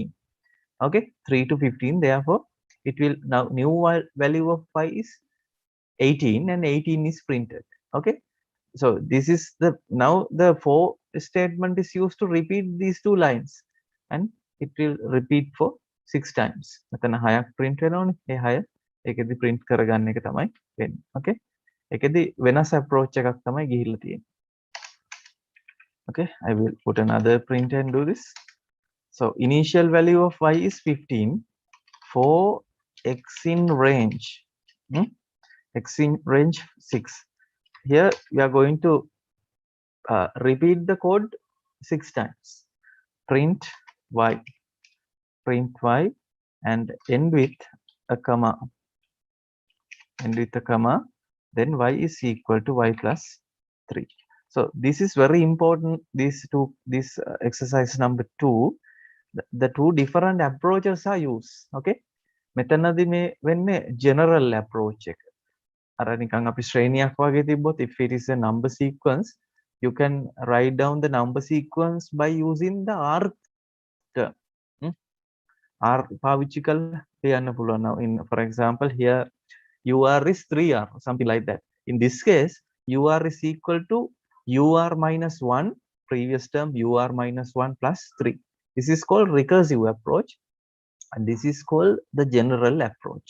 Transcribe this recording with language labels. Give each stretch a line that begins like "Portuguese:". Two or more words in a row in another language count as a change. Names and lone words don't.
English: Okay, 3 to 15. Therefore, it will now new value of y is 18, and 18 is printed. Okay, so this is the, now the for statement is used to repeat these two lines, and it will repeat for 6 times.
Sinhala: මෙතන 6ක් print වෙනවනේ. ඒ 6 ඒකෙදි print කරගන්න එක තමයි වෙන්නේ. Okay, ඒකෙදි වෙනස් approach එකක් තමයි ගිහිල්ලා තියෙන්නේ.
English: Okay, I will put another print and do this. So initial value of y is 15 for x in range x in range 6. Here we are going to repeat the code 6 times. Print y, and end with a comma, then y is equal to y plus 3. So this is very important. This exercise number 2, the two different approaches are used.
Sinhala: Okay, මෙතනදී මේ වෙන්නේ
English: general approach
Sinhala: එක. අර නිකන් අපි ශ්‍රේණියක් වගේ තිබ්බොත්
English: if it is a number sequence, you can write down the number sequence by using the r term.
Sinhala: R පාවිච්චි කරලා කියන්න පුළුවන්.
English: Now in for example here ur is 3r, something like that. In this case ur is equal to ur minus 1, previous term ur minus 1 plus 3. This is called recursive approach, and this is called the general approach.